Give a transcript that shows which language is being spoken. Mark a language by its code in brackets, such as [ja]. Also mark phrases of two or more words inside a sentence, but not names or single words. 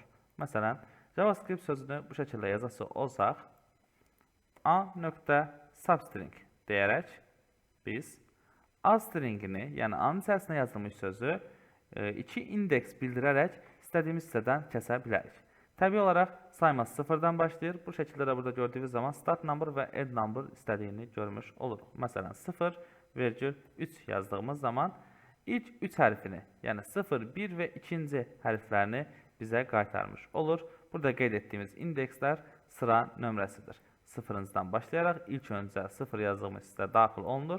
[az] Məsələn, JavaScript sözünü bu şəkildə yazası olsaq, a.substring deyərək biz A stringini, yəni A-nın içərisində yazılmış sözü iki indeks bildirərək istədiyimiz hissədən kəsə bilərik. Təbii olaraq sayması sıfırdan başlayır. Bu şəkildə də burada gördüyünüz zaman [en] start number [az] və [en] end number [az] istədiyini görmüş oluruq. Məsələn, 0,3 yazdığımız zaman ilk 3 hərfini, yəni 0, 1 və 2-ci hərflərini bizə qaytarmış olur. Burada qeyd etdiyimiz indekslər sıra nömrəsidir. Sıfırıncıdan başlayaraq ilk öncə 0 yazdığımız hissə daxil olunur.